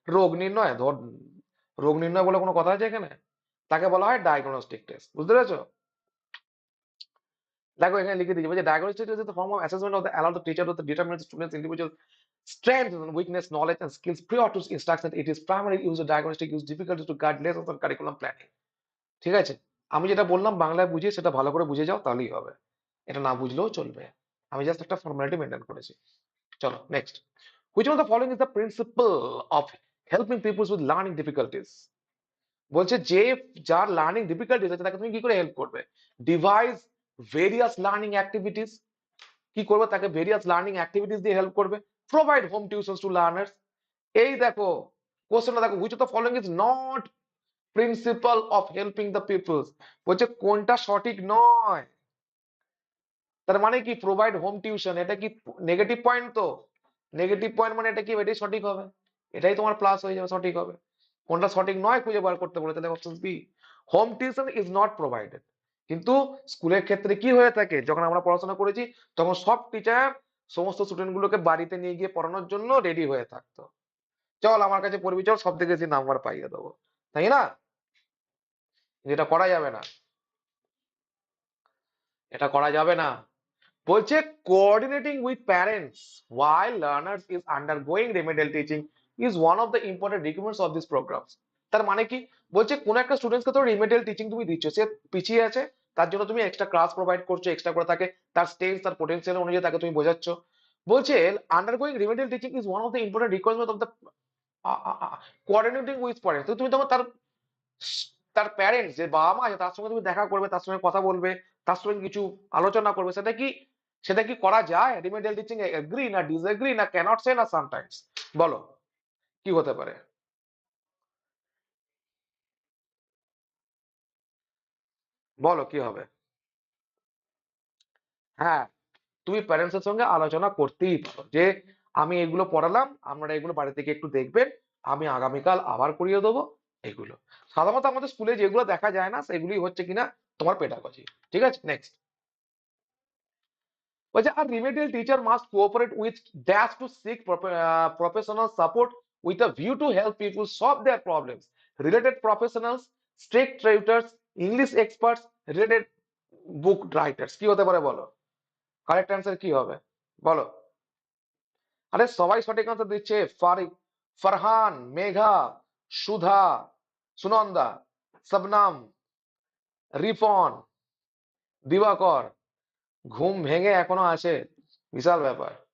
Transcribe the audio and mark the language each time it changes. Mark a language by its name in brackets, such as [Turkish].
[Bangla] রোগ নির্ণয়, ধর রোগ নির্ণয় বলে কোনো কথা আছে এখানে, তাকে বলা হয় ডায়াগনস্টিক টেস্ট। বুঝতে পেরেছো? দেখো এখানে লিখে দিয়েছে, বলছে [English] Diagnostic is the form of assessment of the allow the teacher to determine the students individual strength, weakness, knowledge and skills prior to instruction. It is primarily used as diagnostic use difficulties to guide lessons and curriculum planning. [Bangla] ঠিক আছে, আমি যেটা বললাম বাংলায় বুঝিয়ে সেটা ভালো করে বুঝে যাও, তাহলেই হবে, এটা না বুঝলেও চলবে, আমি জাস্ট একটা ফর্মালিটি মেনটেন করেছি। চলো next. [English] Which one of the following is the principle of helping people with learning difficulties? [Bangla] বলছে যে যার লার্নিং ডিফিকাল্টিজ আছে তাকে তুমি কি করে হেল্প করবে? [English] devise various learning activities, [Bangla] কি করবে তাকে? [English] various learning activities [Bangla] দিয়ে হেল্প করবে। [English] Provide home tuitions to learners. [Bangla] এই দেখো কোশ্চেনটা দেখো, [English] which of the following is not principal of helping the peoples, [Bangla] বলছে কোনটা সঠিক নয়। তার মানে কি প্রোভাইড হোম টিউশন, এটা কি নেগেটিভ পয়েন্ট? তো নেগেটিভ পয়েন্ট মানে এটা কি, এটাই সঠিক হবে, এটাই তোমার প্লাস হয়ে যাবে, সঠিক হবে। কোনটা সঠিক নয় খুঁজে বার করতে বলে, তাহলে option B, [English] Home tuition is not provided. [Bangla] কিন্তু স্কুলের ক্ষেত্রে কি হয়ে থাকে, যখন আমরা পড়াশোনা করেছি তখন সব টিচার সমস্ত স্টুডেন্ট গুলোকে বাড়িতে নিয়ে গিয়ে পড়ানোর জন্য রেডি হয়ে থাকতো, চল আমার কাছে পড়বি, চল সব থেকে বেশি নাম্বার পাইয়ে দেবো, তাই না? যেটা করা যাবে না, এটা করা যাবে না। বলছে [English] coordinating with parents while learners is undergoing remedial teaching is one of the important requirements of this programs। [Bangla] তার মানে কি, বলছে কোন একটা স্টুডেন্টকে তো রিমেডিয়াল টিচিং তুমি দিচ্ছ, সে পিছিয়ে আছে, তার জন্য তুমি এক্সট্রা ক্লাস প্রোভাইড করছো, এক্সট্রা করে তাকে তার স্টেজ তার পোটেনশিয়াল অনুযায়ী তাকে তুমি বোঝাচ্ছ। [English] বলছে undergoing remedial teaching is one of the important requirement of the coordinating with parents. [Bangla] তুমি তখন তার তার প্যারেন্টস যে বাবা মা আছে তার সঙ্গে তুমি দেখা করবে, তার সঙ্গে কথা বলবে, তার সঙ্গে কিছু আলোচনা করবে, সেটা কি করা যায়? রিমেডিয়াল টিচিং এ এগ্রি না ডিসএগ্রি না ক্যানট সে না সামটাইমস? বলো কি হতে পারে, বলো কি হবে? হ্যাঁ, তুমি প্যারেন্টস এর সঙ্গে আলোচনা করতেই পারো যে আমি এগুলো পড়ালাম, আপনারা এগুলো বাড়ি থেকে একটু দেখবেন, আমি আগামীকাল আবার করিয়ে দেবো। এগুলো সাধারণত আমাদের স্কুলে যেগুলো দেখা যায় না সেগুলি হচ্ছে কিনা তোমার পেডাগজি। ঠিক আছে, নেক্সট। বলছে [English] a remedial teacher must cooperate with dash to seek professional support with a view to help people solve their problems, related professionals, strict tutors, English experts, related book writers। [Bangla] কি হতে পারে বলো, correct answer কি হবে বলো? আরে সবাই সঠিক আনসার দিচ্ছে, ফারহান, মেঘা, সুধা, সুনন্দা, শবনাম, রিফন, দিবাকর, ঘুম ভেঙে এখনো আছে, বিশাল ব্যাপার।